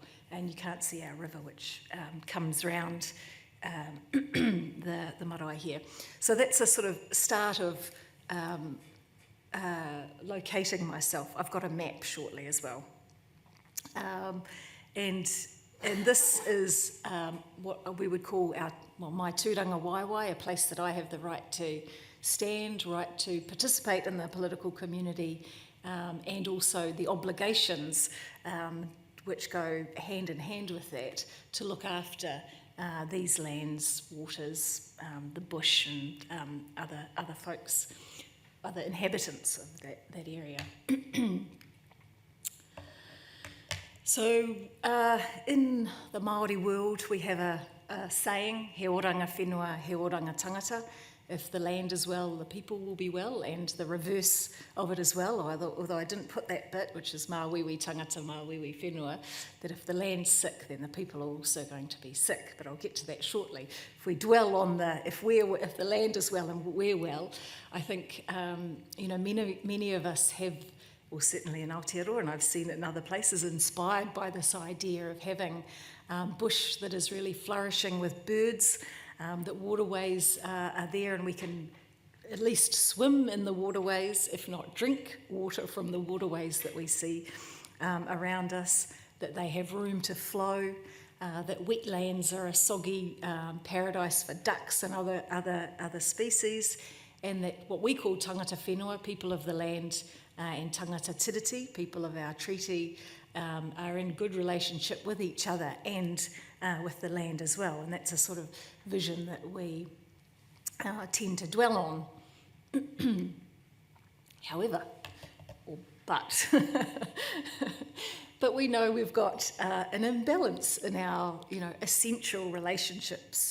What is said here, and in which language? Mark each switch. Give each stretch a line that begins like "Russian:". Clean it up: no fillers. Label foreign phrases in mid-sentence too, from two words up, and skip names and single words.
English: And you can't see our river, which comes round the marae here. So that's a sort of start of locating myself. I've got a map shortly as well. And this is what we would call my
Māori: tūranga waiwai,
English: a place that I have the right stand, right to participate in the political community, and also the obligations which go hand in hand with that to look after these lands, waters, the bush, and other folks, other inhabitants of that area. So in the Māori world, we have a saying,
Māori: he oranga whenua, he oranga tangata.
English: If the land is well, the people will be well, and the reverse of it as well, although I didn't put that bit, which is
Māori: mā wiwi tangata, mā wiwi whenua,
English: that if the land's sick, then the people are also going to be sick, but I'll get to that shortly. If we dwell on if the land is well and we're well, I think, many of us have, well, certainly in Aotearoa, and I've seen it in other places, inspired by this idea of having bush that is really flourishing with birds, that waterways are there and we can at least swim in the waterways, if not drink water from the waterways that we see around us, that they have room to flow, that wetlands are a soggy paradise for ducks and other species, and that what we call
Māori: tangata whenua,
English: people of the land, and
Māori: tangata tiriti,
English: people of our treaty, are in good relationship with each other and with the land as well. And that's a sort of vision that we tend to dwell on. However, but we know we've got an imbalance in our, essential relationships.